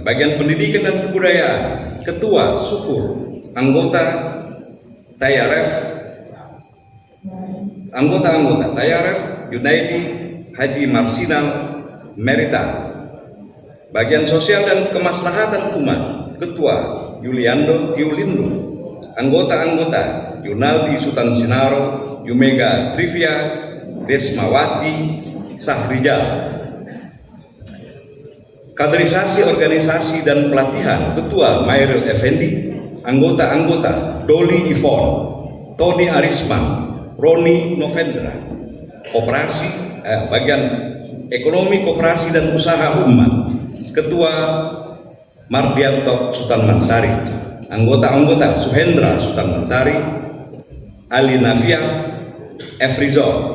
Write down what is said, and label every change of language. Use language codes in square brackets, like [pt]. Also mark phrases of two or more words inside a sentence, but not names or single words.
[id] Bagian pendidikan dan kebudayaan, Ketua Syukur, anggota Tayaref Yunaidi Haji Marsinal Merita. Bagian sosial dan kemaslahatan umat, Ketua Yulindo, anggota Yunaldi Sultan Sinaro, Yumega Trivia, Desmawati Sahrijal. Kaderisasi organisasi dan pelatihan, Ketua Mairil Effendi, anggota Doli Ivon, Tony Arisman, Roni Novendra. Bagian ekonomi, koperasi dan usaha umat, Ketua Mardianto Sultan Mantari, anggota Suhendra Sultan Mantari, Ali Nafia, Efrizon.